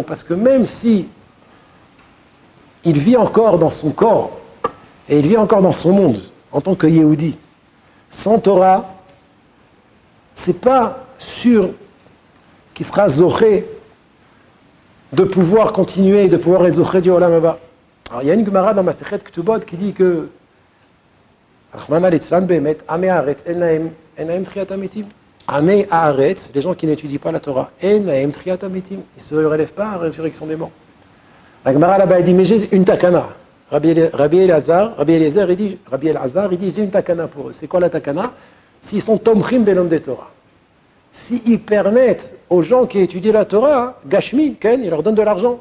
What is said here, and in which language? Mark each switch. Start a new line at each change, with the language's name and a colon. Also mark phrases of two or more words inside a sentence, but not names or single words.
French: Parce que même si il vit encore dans son corps, et il vit encore dans son monde, en tant que Yehudi, sans Torah, c'est pas sûr qu'il sera zoché de pouvoir continuer, de pouvoir être zoché du Olam Haba. Alors il y a une Gemara dans Masechet Ketubot qui dit que
Hebrew: רחמנא ליצלן באמת עמי הארץ אין להם תחיית המתים. עמי הארץ,
French: les gens qui n'étudient pas la Torah,
Hebrew: אין להם תחיית המתים,
French: ils ne se relèvent pas à la résurrection des morts. La Gemara là-bas dit, mais j'ai une takana. Rabbi Elazar, il dit, j'ai une takana pour eux. C'est quoi la takana? S'ils sont
Hebrew: תומכים בעולם
French: de Torah. S'ils permettent aux gens qui étudient la Torah, Gashmi, Ken, ils leur donnent de l'argent.